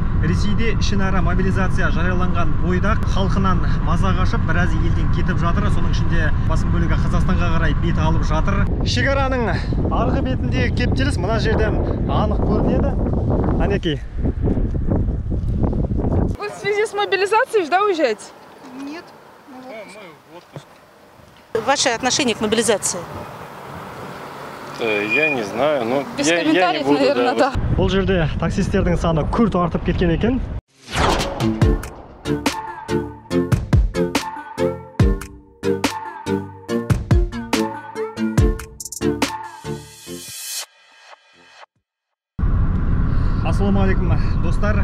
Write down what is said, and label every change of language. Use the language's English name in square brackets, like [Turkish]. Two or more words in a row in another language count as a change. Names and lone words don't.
[Kazakh] Ресейде ішінара мобилизация жарияланған бойда халқынан маза қашып, біраз елден кетіп жатыр. Соның ішінде басым бөлігі Қазақстанға қарай бет алып жатыр. Шекараның арғы бетіндегі кептеліс мына жерден анық көрінеді. Анекей. [Russian] Вы в связи с мобилизацией, да, уезжаете? Нет. Мы в отпуск. Ваше отношение к мобилизации? Я не знаю, но Без я не комментариев, буду, наверное, да. [Kazakh] Бұл жерде таксистердің саны күрт артып кеткен екен. Ассалаумағалейкум, достар.